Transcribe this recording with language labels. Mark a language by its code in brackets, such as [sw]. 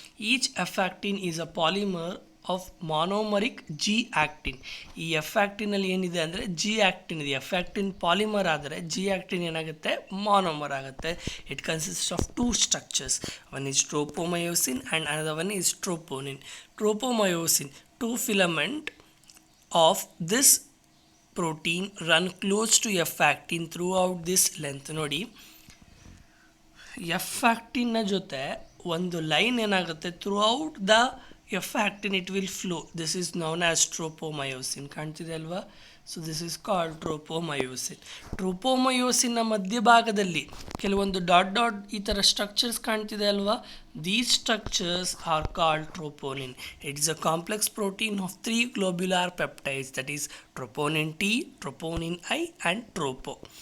[en] Each F actin is a polymer of monomeric G actin. [kn] ಈ F ಆಕ್ಟಿನಲ್ಲಿ ಏನಿದೆ ಅಂದರೆ G actin ಇದೆ. F ಆಕ್ಟಿನ್ ಪಾಲಿಮರ್ ಆದರೆ G ಆಕ್ಟಿನ್ ಏನಾಗುತ್ತೆ? ಮಾನೋಮರ್ ಆಗುತ್ತೆ. [en] It consist of two structures. One is tropomyosin and another one is troponin. Tropomyosin, two filament of this protein run close to F actin throughout this length. ನೋಡಿ, F actin [kn] ಜೊತೆ ಒಂದು line ಏನಾಗುತ್ತೆ, [en] Throughout the F actin it will flow. This is known as tropomyosin. [kn] ಕಾಣ್ತಿದೆ ಅಲ್ವಾ? [en] So this is called tropomyosin. [kn] ಟ್ರೋಪೋಮಯೋಸಿನ್ನ ಮಧ್ಯಭಾಗದಲ್ಲಿ ಕೆಲವೊಂದು dot ಈ ಥರ ಸ್ಟ್ರಕ್ಚರ್ಸ್ ಕಾಣ್ತಿದೆ ಅಲ್ವಾ? [en] These structures are called troponin. It is a complex protein of 3 globular peptides, that is troponin T, troponin I and tropo.